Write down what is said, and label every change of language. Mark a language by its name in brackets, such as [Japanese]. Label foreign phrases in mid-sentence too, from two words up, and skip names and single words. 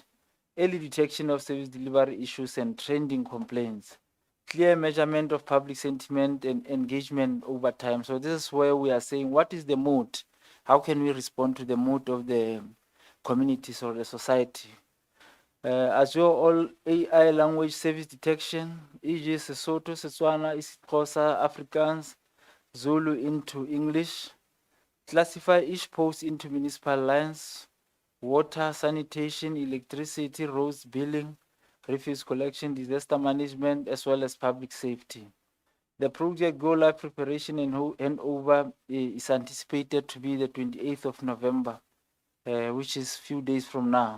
[English] Early detection of service delivery issues and trending complaints. Clear measurement of public sentiment and engagement over time. So this is where we are saying, what is the mood? How can we respond to the mood of the communities or the society? As well, all AI language service detection, e.g. Sesotho, Setswana, isiXhosa, Afrikaans, Zulu into English. Classify each post into municipal lines, water, sanitation, electricity, roads, billing, refuse collection, disaster management, as well as public safety. The project go live preparation and handover is anticipated to be the 28th of November, which is few days from now.